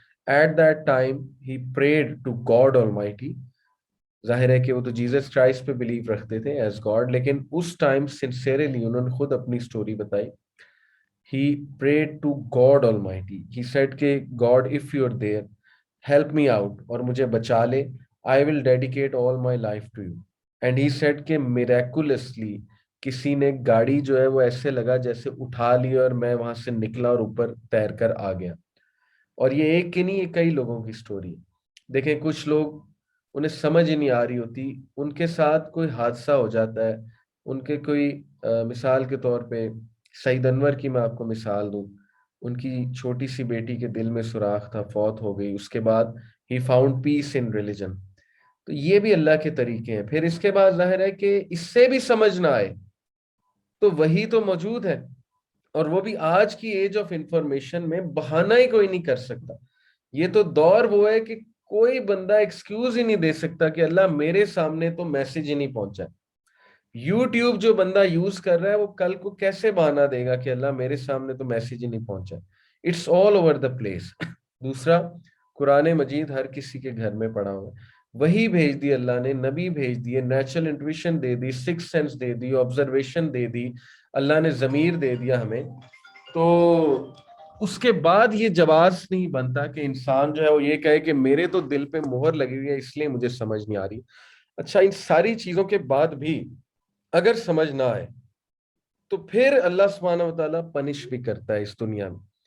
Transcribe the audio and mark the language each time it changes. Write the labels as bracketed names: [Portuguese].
[English] At that time ہی prayed to God Almighty. [Urdu] ظاہر ہے کہ وہ تو جیزس کرائسٹ پہ بلیو رکھتے تھے ایز گاڈ، لیکن اس ٹائم سنسیئرلی انہوں نے خود اپنی سٹوری بتائی. [English] He prayed to God Almighty. He said کہ God if you are there help me out [Urdu] اور مجھے بچا لے. [English] I will dedicate all my life to you. And he said [Urdu] کہ [English] miraculously [Urdu] کسی نے گاڑی جو ہے وہ ایسے لگا جیسے اٹھا لی اور میں وہاں سے نکلا اور اوپر تیر کر آ گیا. اور یہ ایک کی نہیں، یہ کئی لوگوں کی سٹوری. دیکھیں کچھ لوگ انہیں سمجھ ہی نہیں آ رہی ہوتی، ان کے ساتھ کوئی حادثہ ہو جاتا ہے، ان کے کوئی مثال کے طور پہ سعید انور کی میں آپ کو مثال دوں. ان کی چھوٹی سی بیٹی کے دل میں سوراخ تھا، فوت ہو گئی. اس کے بعد he [English] Found peace in religion. [Urdu] تو یہ بھی اللہ کے طریقے ہیں. پھر اس کے بعد ظاہر ہے کہ اس سے بھی سمجھ نہ آئے تو وہی تو موجود ہے، اور وہ بھی آج کی ایج آف انفارمیشن میں بہانہ ہی کوئی نہیں کر سکتا. یہ تو دور وہ ہے کہ کوئی بندہ ایکسکیوز ہی نہیں دے سکتا کہ اللہ میرے سامنے تو میسج ہی نہیں پہنچا. یوٹیوب جو بندہ یوز کر رہا ہے وہ کل کو کیسے بہانہ دے گا کہ اللہ میرے سامنے تو میسج ہی نہیں پہنچا. [English] It's all over the place. [Urdu] دوسرا، قرآن مجید ہر کسی کے گھر میں پڑا ہوا ہے. وہی بھیج دی اللہ نے، نبی بھیج دیے، natural intuition they the, six sense they the, observation دے دی، اللہ نے ضمیر دے دیا ہمیں. تو اس کے بعد یہ جواز نہیں بنتا کہ انسان جو ہے وہ یہ کہے کہ میرے تو دل پہ مہر لگی ہوئی ہے اس لیے مجھے سمجھ نہیں آ رہی. اچھا، ان ساری چیزوں کے بعد بھی اگر سمجھ نہ آئے تو پھر اللہ سبحانہ و تعالیٰ پنش بھی کرتا ہے اس دنیا میں.